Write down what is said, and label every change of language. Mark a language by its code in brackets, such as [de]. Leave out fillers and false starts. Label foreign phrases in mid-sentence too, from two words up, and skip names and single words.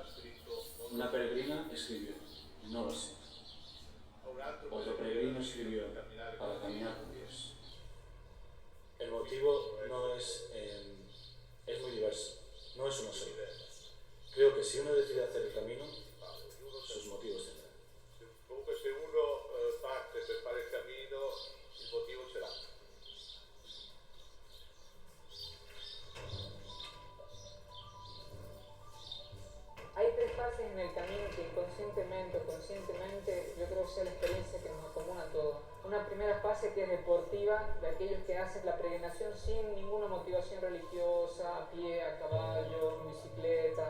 [es] Una peregrina escribió, no lo sé. Otro peregrino escribió, para caminar con Dios. El motivo no es muy diverso, no es uno solo. Creo que si uno decide hacer el camino, sus motivos tendrá. [it] Comunque se uno parte per fare il cammino, il motivo ce l'ha. [es] Hay 3 fases en el camino que inconscientemente o conscientemente yo creo que sea la experiencia que nos acomuna a todos. Una primera fase que es deportiva, de aquellos que hacen la peregrinación sin ninguna motivación religiosa, a pie, a caballo, en bicicleta.